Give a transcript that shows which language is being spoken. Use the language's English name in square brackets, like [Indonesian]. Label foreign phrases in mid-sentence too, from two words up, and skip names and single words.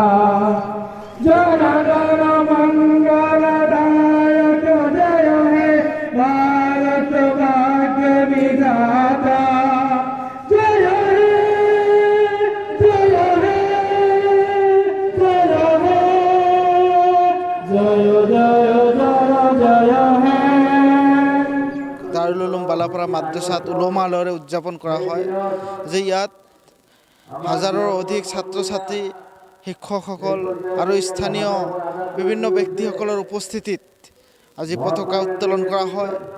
[Bangla] জন গণ মঙ্গলদায়ক জয় হে ভারত ভাগ্য বিধাতা। জয় হে জয় হে জয় হে জয় জয় জয় জয় হে। [Assamese] দাৰুল উলুম বালাপাৰা মাদ্ৰাছাত উলমা আলহেৰে উদযাপন কৰা হয়, যে ইয়াত হাজাৰৰ অধিক ছাত্ৰ ছাত্ৰী, শিক্ষকসকল আৰু স্থানীয় বিভিন্ন ব্যক্তিসকলৰ উপস্থিতিত আজি পতাকা উত্তোলন কৰা হয়।